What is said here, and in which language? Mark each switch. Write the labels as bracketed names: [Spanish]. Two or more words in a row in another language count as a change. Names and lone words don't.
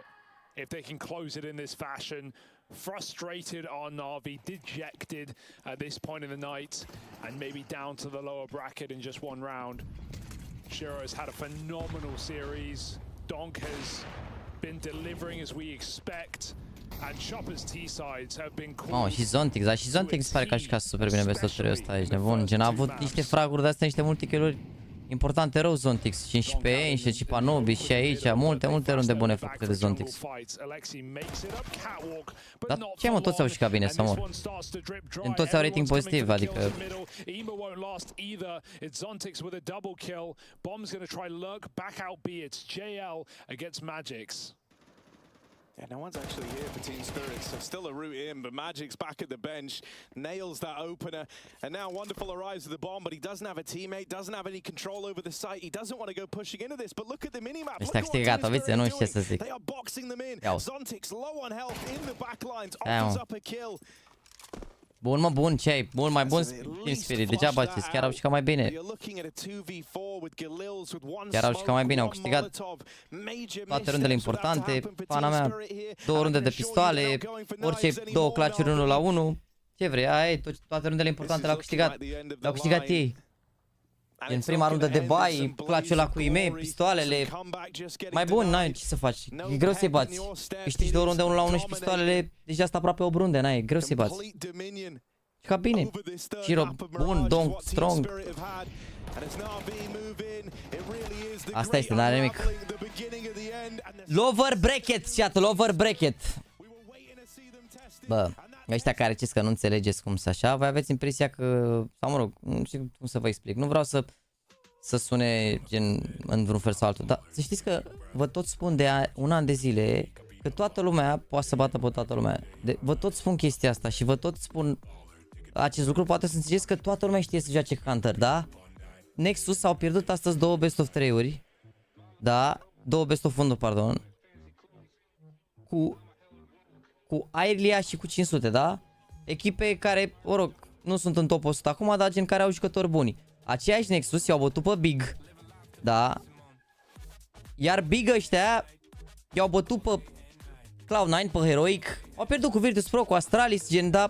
[English] If they can close it in this fashion. Frustrated on NaVi, dejected at this point in the night, and maybe down to the lower bracket in just one round. Shiro has had a phenomenal series. Donk has been delivering as we expect. And Chopper's T-sides have been [Romanian] Oh, și Zontix, dar și Zontix pare că a jucat super bine [English] best of [Romanian] 3 ăsta, ești nebun. Gen a avut niște fraguri de astea, niște multe kill-uri importante rău Zontix. 15 și și Panobi și aici, multe runde bune făcute de Zontix. Dar ce mă, toți au jucat bine să mor. Gen toți au rating pozitiv, adică... [English] Yeah, no one's actually here for Team Spirit, so still a route in, but Magic's back at the bench, nails that opener, and now Wonderful arrives with the bomb, but he doesn't have a teammate, doesn't have any control over the site, he doesn't want to go pushing into this, but look at the minimap, look at what Team Spirit are doing. They are boxing them in, Zontix low on health in the backlines, offers up a kill. [Romanian] Bun mă, bun, ce ai? Mult mai bun Team Spirit, degeaba știți, chiar au jucat mai bine. Chiar au jucat mai bine, au câștigat toate rundele importante, pana mea, 2 runde de pistoale, orice 2 clutch-uri 1 la 1. Ce vrei, aia e, toate rundele importante le-au câștigat ei. În prima rundă de bai, clutch-ul ăla cu IEM, pistoalele, mai bun, n-ai ce să faci, e greu să-i bați. Câștigi 2 runde 1 la 1 și pistoalele, deja asta aproape 8 runde, n-ai, e greu să-i bați. Ca bine, Giro, bun, Dong, strong. Asta este, n-are nimic. [English] Lower bracket, chat, lower bracket. [Romanian] Bă, ăștia care ziceți că nu înțelegeți cum să așa, voi aveți impresia că, sau mă rog, nu știu cum să vă explic, nu vreau să sune gen în vreun fel sau altul, dar să știți că vă tot spun de un an de zile că toată lumea poate să bată pe toată lumea. Vă tot spun chestia asta și vă tot spun acest lucru, poate să înțelegeți că toată lumea știe să joace Counter, da? Nexus au pierdut astăzi 2 [English] best of [Romanian] 3-uri, da? [English] 2 best of 1, [Romanian] pardon, cu Airlia și cu 500, da? Echipe care, mă rog, nu sunt în top 100 acum, dar gen care au jucători buni. Aceiași Nexus i-au bătut pe Big, da? Iar Big ăștia i-au bătut pe Cloud9, pe Heroic, au pierdut cu Virtus Pro, cu Astralis, gen, da?